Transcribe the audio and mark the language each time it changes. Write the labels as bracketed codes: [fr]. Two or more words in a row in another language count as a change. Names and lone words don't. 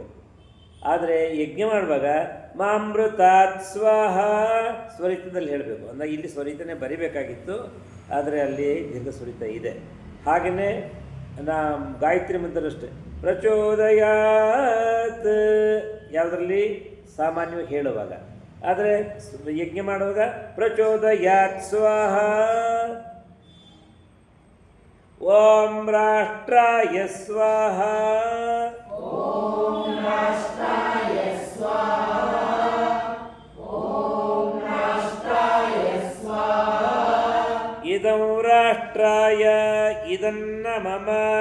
[kn] ಆದರೆ ಯಜ್ಞ ಮಾಡುವಾಗ [sa] ಮಾಮೃತಾತ್ ಸ್ವಾಹ [kn] ಸ್ವರಿತದಲ್ಲಿ ಹೇಳಬೇಕು. ಅಂದರೆ ಇಲ್ಲಿ ಸ್ವರಿತನೇ ಬರಿಬೇಕಾಗಿತ್ತು, ಆದರೆ ಅಲ್ಲಿ ದೀರ್ಘ ಸ್ವರಿತ ಇದೆ. ಹಾಗೆಯೇ ಗಾಯತ್ರಿ ಮಂತ್ರ ಅಷ್ಟೇ ಪ್ರಚೋದಯಾತ್ ಯಾವುದರಲ್ಲಿ ಸಾಮಾನ್ಯವಾಗಿ ಹೇಳುವಾಗ, ಆದರೆ ಯಜ್ಞ ಮಾಡುವಾಗ [sa] ಪ್ರಚೋದಯಾತ್ ಸ್ವಾಹ. ಓಂ ರಾಷ್ಟ್ರಾಯ ಸ್ವಾಹ ಇದಂ ರಾಷ್ಟ್ರಾಯ ಇದನ್ನ ಮಮ